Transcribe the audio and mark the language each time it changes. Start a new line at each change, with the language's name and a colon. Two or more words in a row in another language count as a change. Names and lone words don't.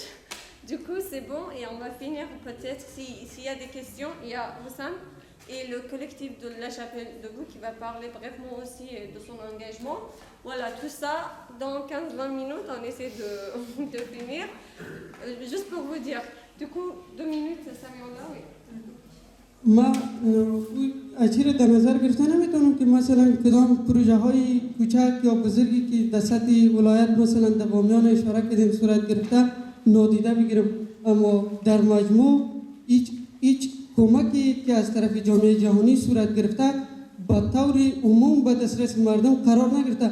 French: Du coup, c'est bon et on va finir peut-être, s'il y a des questions, il y a Oussam et le collectif de La Chapelle Debout qui va parler brièvement aussi de son engagement. Voilà, tout ça, dans 15-20 minutes, on essaie de finir. Juste pour vous dire, du coup, 2 minutes, ça vient là, oui.
Persian: ما اچیر در نظر گرفته نمیتونم که مثلا کدام پروژه های کوچک یا بزرگی که در سطح ولایت مثلا در بامیان اشاره کردیم صورت گرفته نادیده بگیرم، اما در مجموع هیچ کمکی که از طرف جامعه جهانی صورت گرفته با طور عموم به دسترس مردم قرار نگرفته.